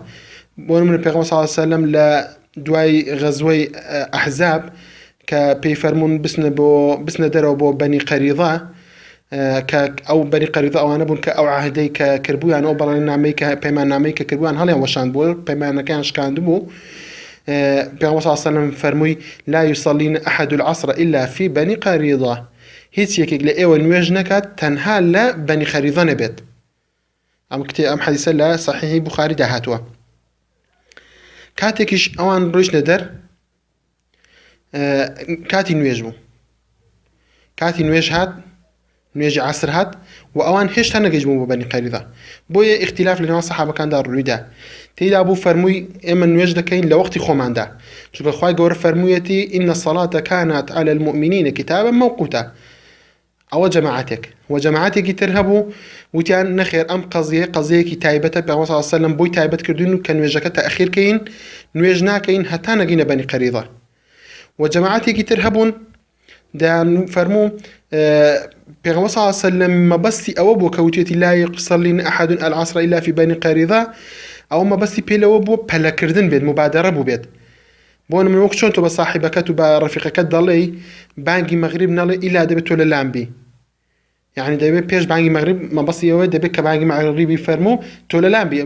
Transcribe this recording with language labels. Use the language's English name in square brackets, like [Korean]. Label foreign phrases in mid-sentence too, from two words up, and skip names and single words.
[Central Kurdish] بۆ نمونە پێغەمبەر [Arabic] صلی الله علیه و سلم [Central Kurdish] لە دوای غەزوەی ئەحزاب کە پێی فەرموون بچنە دەرەوە بۆ بەنی قەریضە کە ئەو بەنی قەریضە ئەوانە بوون کە ئەو عەهدەی کە کردبوویان ئەو بەڵێنامەی کە پەیماننامەی کە کردبوویان هەڵیان وەشاند بوو پەیمانەکەیان شکاندبوو. پێغەمبەر [Arabic] صلی الله علیه و سلم [Central Kurdish] فەرمووی [Arabic] لا يصلين أحد العصر إلا في بني قەریضە، [Central Kurdish] هیچ یەکێک لە ئێوە نوێژ نەکات تەنها لە بەنی قەریضە نەبێت. ئەم حەدیثە لە صحیحی بوخاریدا هاتووە. کاتێکیش ئەوان ڕۆیشتە دەر کاتی نوێژ بوو، کاتی نوێژ هات، نوێژی عەسر هات و ئەوان هێشتا نەگەیشت بوون بۆ بەنی قەریضە. بۆیە ئیختیلاف لەنێوان سەحابەکاندا ڕوویدا. تێیدا بوو فەرمووی ئێمە نوێژ دەکەین لە وەختی خۆماندا، چونکە خوای گەورە فەرموویەتی [Arabic] ئین الصلاة كانت على المؤمنين كتابا موقوتا. [Central Kurdish] ئەوە جەماعەتێک و جەماعەتێکی تر هەبوو وتیان نەخێر ئەم قەزەیەکی تایبەتە پێغەمبەر [Arabic] صلی الله علیه و سلم [Central Kurdish] بۆی تایبەت کردوین و کە نوێژەکە تەئخیرکەین، نوێژ ناکەین هەتا نەگەینە بەنی قەریضە. و جەماعەتێکی تر هەبوون دەیان فەرموو پێغەمبەر [Arabic] صلی الله علیه و سلم [Central Kurdish] مەبەستی ئەوە بوو کە وتێتی [Arabic] لا يصلين أحد العصر إلا في بني قەریضە، [Central Kurdish] ئەو مەبەستی پێلەوە بووە پەلەکردن بێت، مبادرە بوو بێت. بۆ نمونە وەکو چۆن تۆ بە ساحیبەکەت و بە ڕەفیقەکەت دەڵێی بانگی مەغریب نەڵێ ئیلا دەبێت تۆ لە لامبی، یعنی دەبێت پێش بانگی مەغریب مەبەستی ئەوە دەبێت کە بانگی مەغریبی فەرموو تۆ لە لامبی.